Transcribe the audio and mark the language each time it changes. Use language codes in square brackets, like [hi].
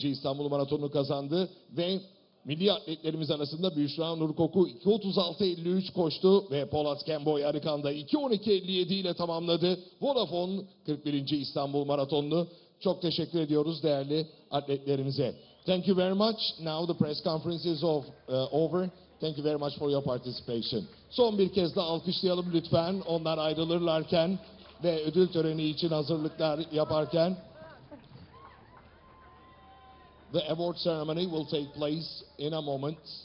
[tr] İstanbul Maratonu'nu kazandı ve milli atletlerimiz arasında Büşra Nurkoku 2.36.53 koştu ve Polat Kemboy Arıkan'da 2.12.57 ile tamamladı Vodafone 41. İstanbul Maratonu'nu. Çok teşekkür ediyoruz değerli atletlerimize. [en] Thank you very much. Now the press conference is over. Thank you very much for your participation. [tr] Son bir kez daha alkışlayalım lütfen. Onlar ayrılırlarken ve ödül töreni için hazırlıklar yaparken. [en] The award ceremony will take place in a moment.